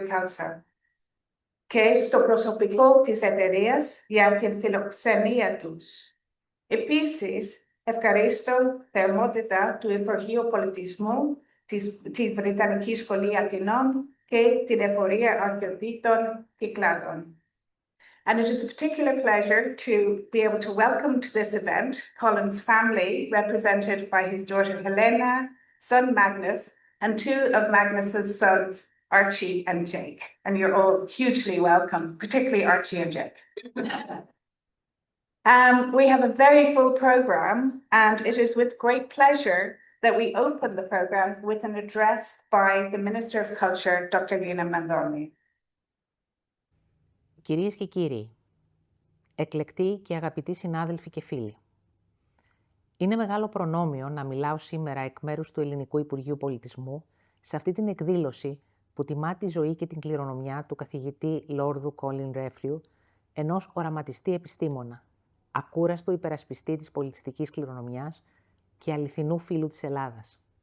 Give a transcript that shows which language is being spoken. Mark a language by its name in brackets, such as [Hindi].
[Greek] Κάουτσα και στο προσωπικό της εταιρείας για την φιλοξενία τους. Επίσης, ευχαριστώ θερμότητα του Υπουργείου Πολιτισμού, τη Βρετανική Σχολή Αθηνών και την Εφορία Αρχαιοτήτων Κυκλάδων. [English] And it is a particular pleasure to be able to welcome to this event Colin's family, represented by his daughter Helena, son Magnus, and two of Magnus's sons, Archie and Jake. And you're all hugely welcome, particularly Archie and Jake. We have a very full program, and it is with great pleasure that we open the program with an address by the Minister of Culture, Dr. Lina Mandoni. [Greek] Κυρίες και κύριοι, εκλεκτοί και αγαπητοί συνάδελφοι και φίλοι, είναι μεγάλο προνόμιο να μιλάω σήμερα εκ μέρους του Ελληνικού Υπουργείου Πολιτισμού σε αυτή την εκδήλωση που τιμά τη ζωή και την κληρονομιά του καθηγητή Λόρδου Colin Renfrew, ενός οραματιστή επιστήμονα, ακούραστου υπερασπιστή της πολιτιστικής κληρονομιάς και αληθινού φίλου της Ελλάδας.